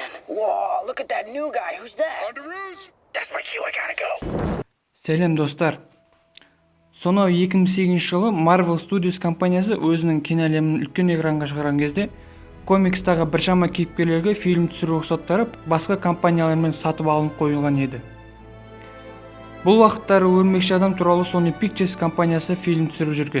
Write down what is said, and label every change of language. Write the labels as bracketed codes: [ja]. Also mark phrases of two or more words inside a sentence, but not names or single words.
[en] Whoa, look at that new guy. Who's that? That's my cue. I gotta go. [kk] Сәлем достар. Сонау 2008 жылы Marvel Studios компаниясы өзінің киноәлемін үлкен экранға шығарған кезде комикстағы біршама кейіпкерлерге фильм түсіру рұқсаттары басқа компаниялармен сатып алынып қойылған еді. Бұл уақыттары өрмекші адам туралы Sony Pictures компаниясы фильм түсіріп жүрген.